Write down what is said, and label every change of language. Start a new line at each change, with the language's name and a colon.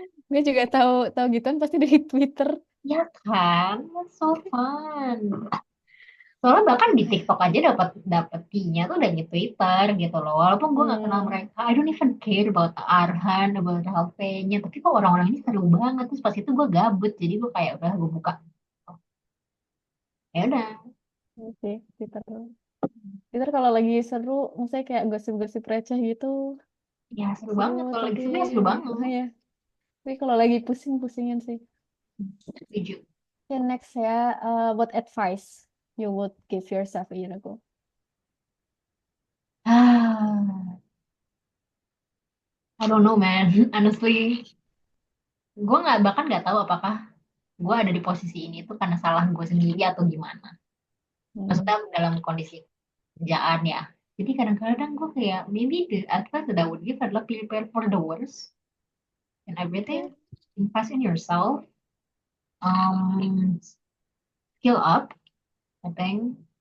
Indonesian: Gue juga tahu tahu gituan pasti dari Twitter. ya kan?
English: That's so fun.
Indonesian: Soalnya bahkan di TikTok aja dapat dapat key-nya tuh dari Twitter gitu loh. Walaupun gue nggak kenal Hmm, mereka,
English: I don't even care about Arhan, about Halve-nya.
Indonesian: Tapi kok orang-orang ini seru banget. Terus pas itu gue gabut, jadi gue kayak udah gue buka. Oh, ya udah, iya sih, Twitter. Twitter kalau lagi seru, maksudnya kayak gosip-gosip receh gitu, ya seru banget. Kalau lagi seru ya seru banget. ya, tapi kalau lagi pusing-pusingin sih. Setuju.
English: Okay, next ya, what advice you would give yourself a year ago? Ah, I don't know man.
Indonesian: Honestly, gue nggak bahkan nggak tahu apakah gue ada di posisi ini tuh karena salah gue sendiri atau gimana. Hmm, Maksudnya dalam kondisi kerjaan ya. Jadi kadang-kadang gue kayak
English: maybe the advice that I would give
Indonesian: adalah
English: prepare for the worst and everything. okay. Invest in yourself. Um, skill up, I think.